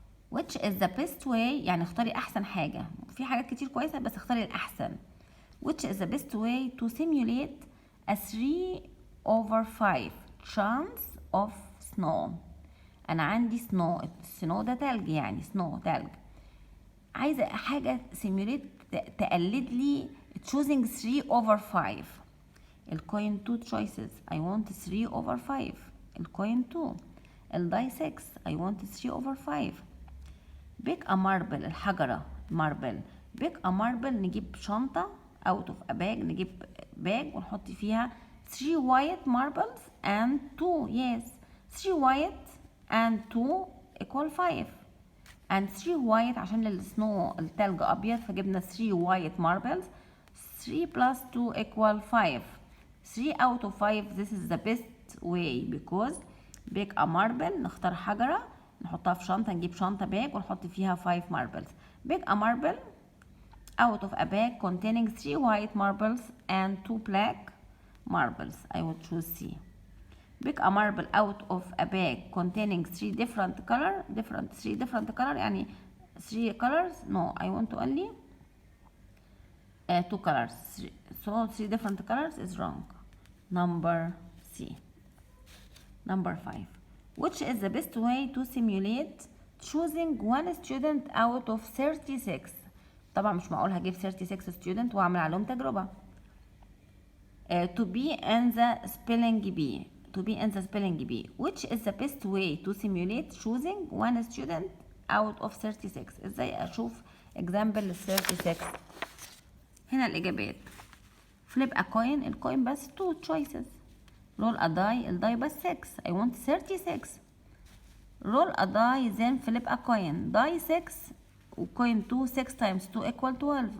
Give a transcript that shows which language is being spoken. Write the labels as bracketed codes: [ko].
[en] Which is the best way؟ [ar] يعني اختاري أحسن حاجة. في حاجات كتير كويسة بس اختاري الأحسن. [en] Which is the best way to simulate a 3/5 chance of snow؟ [ar] أنا عندي [en] snow. [ar] السنو ده تلج، يعني snow تلج. عايزة حاجة [en] simulate [ar] تقلد لي [en] choosing 3/5. الكوين 2 choices. I want 3/5. [ar] الكوين 2. الداي 6. [en] I want 3/5. pick a marble. [ar] الحجرة [en] marble. pick a marble. [ar] نجيب شنطة [en] out of a bag. [ar] نجيب [en] bag [ar] ونحط فيها [en] 3 white marbles and 2. yes 3 white and 2 equal 5 and 3 white [ar] عشان السنو التلج ابيض فجبنا [en] 3 white marbles. 3 plus 2 equal 5. 3 out of 5. this is the best way because pick a marble. [ar] نختار حجرة نحطها في شنطة. نجيب شنطة باج ونحط فيها 5 marbles. [en] pick a marble out of a bag containing 3 white marbles and 2 black marbles. I will choose C. pick a marble out of a bag containing 3 different color. 3 different color [ar] يعني [en] 3 colors. no I want only 2 colors. so 3 different colors is wrong. Number C. Number 5. Which is the best way to simulate choosing one student out of 36. [ar] طبعا مش معقول هجيب 36 student واعمل عليهم تجربة. [en] To be in the spelling bee. To be in the spelling bee. Which is the best way to simulate choosing one student out of 36. [ar] ازاي اشوف example 36. هنا الإجابات. [en] flip a coin. [ar] الكوين بس 2 choices. [en] roll a die. [ar] الداي بس 6. [en] I want 36. roll a die then flip a coin. die 6 وcoin 2. 6 times 2 equal 12.